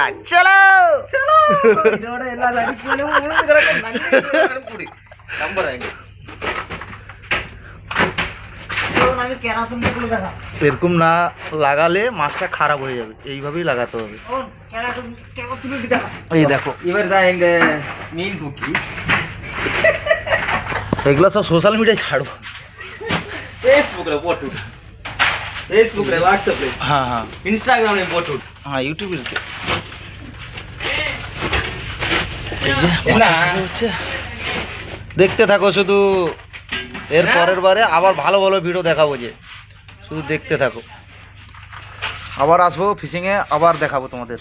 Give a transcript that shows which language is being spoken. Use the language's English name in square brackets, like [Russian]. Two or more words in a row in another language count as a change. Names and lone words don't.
[Bangla] চলো চলো এরকম না লাগালে মাছটা খারাপ হয়ে যাবে, এইভাবেই লাগাতে হবে। এই দেখো এগুলো সব [English] social media [Bangla] ছাড়বো, [Hindi] फेसबुक रे व्हाट्सएप रे हाँ हाँ इंस्टाग्राम रे फोटो [Bangla] हाँ यूट्यूब এই যে মাছটা হচ্ছে, দেখতে থাকো শুধু। এর পরের বারে আবার ভালো ভালো ভিডিও দেখাবো, যে শুধু দেখতে থাকো। আবার আসবো ফিশিংয়ে, আবার দেখাবো তোমাদের।